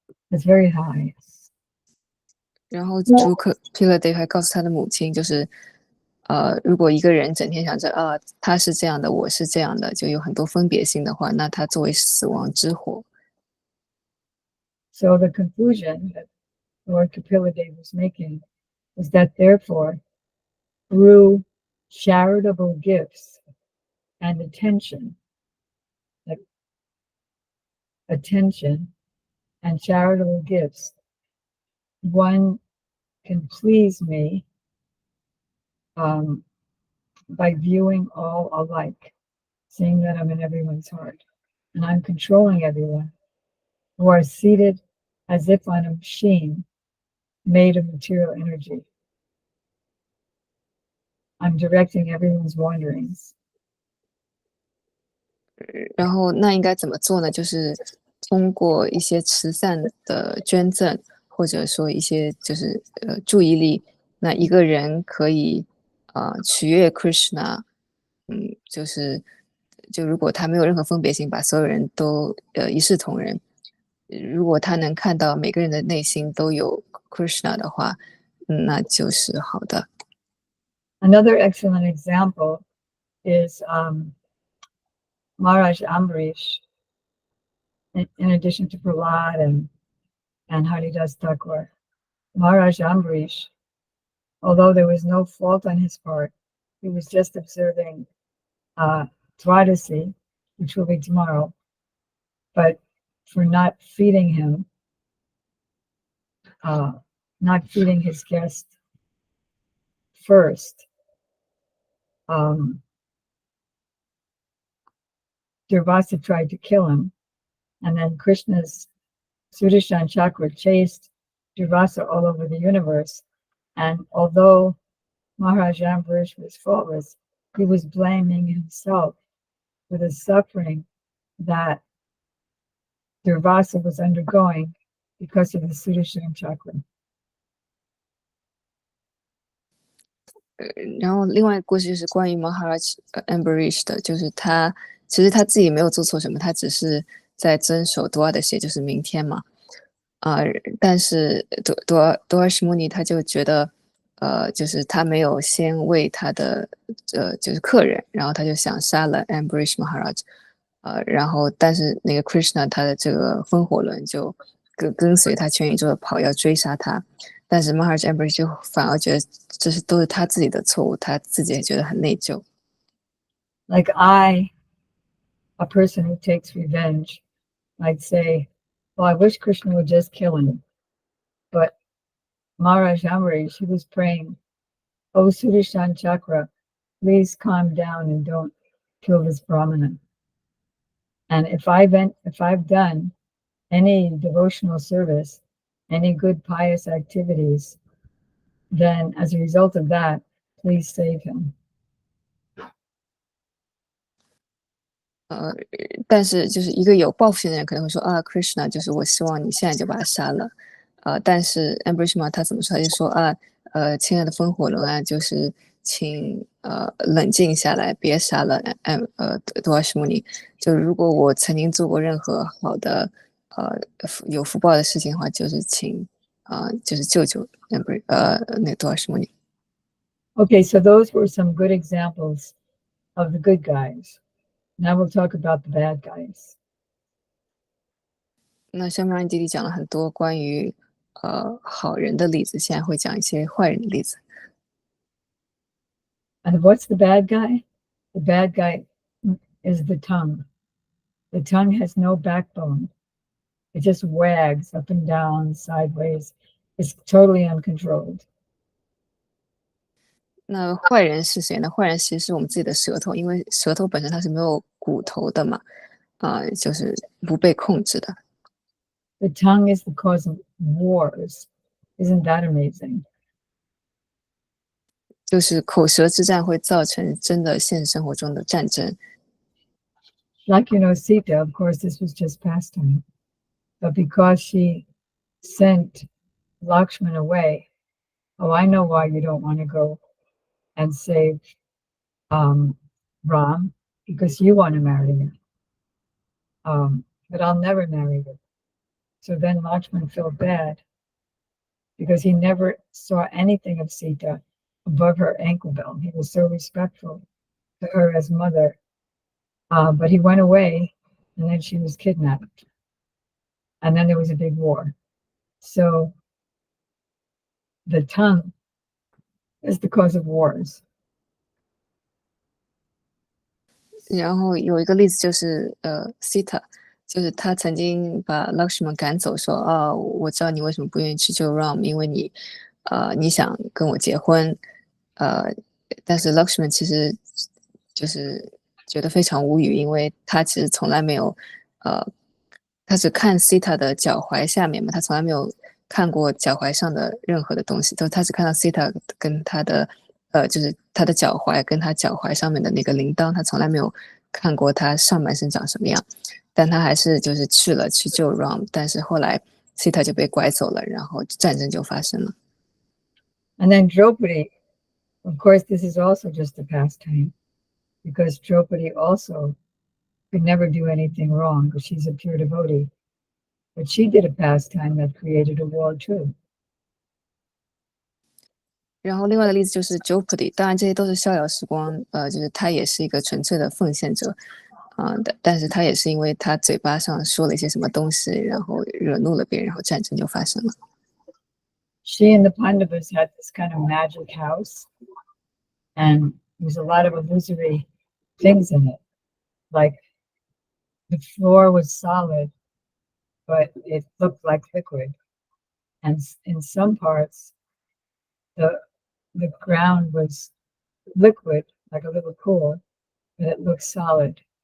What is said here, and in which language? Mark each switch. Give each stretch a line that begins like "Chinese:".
English: It's very high.
Chinese: 然后主Kapila Dev还告诉他的母亲，就是如果一个人整天想着他是这样的，我是这样的，就有很多分别心的话，那他作为死亡之火。
English: So the conclusion that Lord Kapila was making was that therefore, through charitable gifts and like attention and charitable gifts, one can please me by viewing all alike, seeing that I'm in everyone's heart, and I'm controlling everyone who are seated as if on a machine made of material energy. I'm directing everyone's wanderings.
Chinese: 然后那应该怎么做呢？就是通过一些慈善的捐赠，或者说一些就是注意力，那一个人可以取悦 Krishna，就如果他没有任何分别心，把所有人都一视同仁，如果他能看到每个人的内心都有 Krishna 的话，那就是好的。
English: Another excellent example is Maharaj Ambarish, in addition to Prahlad and Haridas Thakur. Maharaj Ambarish, although there was no fault on his part, he was just observing Dwadasi, which will be tomorrow, but for not feeding him, not feeding his guest first, Durvasa tried to kill him, and then Krishna's Sudarshan chakra chased Durvasa all over the universe. And although Maharaj Ambarish was faultless, he was blaming himself for the suffering that Durvasa was undergoing because of the Sudarshan chakra.
Chinese: 然后另外一个故事就是关于 Maharaj Ambarish 的，就是他其实他自己没有做错什么，他只是在遵守多尔的写，就是明天嘛，但是多尔什穆尼他就觉得，就是他没有先为他的就是客人，然后他就想杀了 Ambarish Maharaj，然后但是那个 Krishna 他的这个风火轮就跟随他全宇宙的跑，要追杀他。但是 Maharaj Ambarish 就反而觉得这都是他自己的错误，他自己也觉得很内疚。
English: Like I, a person who takes revenge, might say, well, I wish Krishna would just kill him. But Maharaj Ambarish, he was praying, oh, Sudarshan Chakra, please calm down and don't kill this Brahmana. And if I've done any devotional service, any good pious activities, then as a result of that, please save him.
Chinese: 但是就是一个有报复心的人可能会说Krishna 就是我希望你现在就把他杀了，但是 Ambarish 他怎么说？他就说亲爱的风火轮就是请冷静下来，别杀了多尔什穆尼。就如果我曾经做过任何好的有福报的事情的话，就是请就是救救 Ambarish 那多尔什穆尼。
English: Okay, so those were some good examples of the good guys. Now we'll talk about the bad guys.
Chinese: 那下面弟弟讲了很多关于好人的例子，现在会讲一些坏人的例子。
English: And what's the bad guy? The bad guy is the tongue. The tongue has no backbone. It just wags up and down, sideways. It's totally uncontrolled.
Chinese: 那坏人是谁呢？坏人其实是我们自己的舌头，因为舌头本身它是没有骨头的嘛，就是不被控制的。
English: The tongue is the cause of wars. Isn't that amazing?
Chinese: 就是口舌之战会造成真的现实生活中的战争。
English: Like, Sita, of course, this was just pastime. But because she sent Lakshman away, oh, I know why you don't want to go and save Ram, because you want to marry him. But I'll never marry you. So then Lakshman felt bad because he never saw anything of Sita above her ankle bone. He was so respectful to her as mother. But he went away, and then she was kidnapped. And then there was a big war. So the tongue is the cause of wars.
Chinese: 然后有一个例子就是Sita，就是他曾经把 Lakshman 赶走，说我知道你为什么不愿意去救 Ram，因为你想跟我结婚，呃，但是 Lakshman 其实就是觉得非常无语，因为他其实从来没有呃，他只看 Sita 的脚踝下面嘛，他从来没有看过脚踝上的任何的东西，他只看到 Sita 跟他的就是他的脚踝跟他脚踝上面的那个铃铛，他从来没有看过他上半身长什么样，但他还是就是去救 Ram， 但是后来 Sita 就被拐走了，然后战争就发生了。
English: And then Draupadi, of course, this is also just a pastime, because Draupadi also could never do anything wrong because she's a pure devotee. But she did a pastime that created a war too.
Chinese: 然后另外的例子就是 Jopudi，当然这些都是逍遥时光，就是他也是一个纯粹的奉献者，但是他也是因为他嘴巴上说了一些什么东西，然后惹怒了别人，然后战争就发生了。
English: She and the Pandavas had this kind of magic house, and there's a lot of illusory things in it. Like the floor was solid, but it looked like liquid. And in some parts, the ground was liquid, like a little pool, but it looked solid.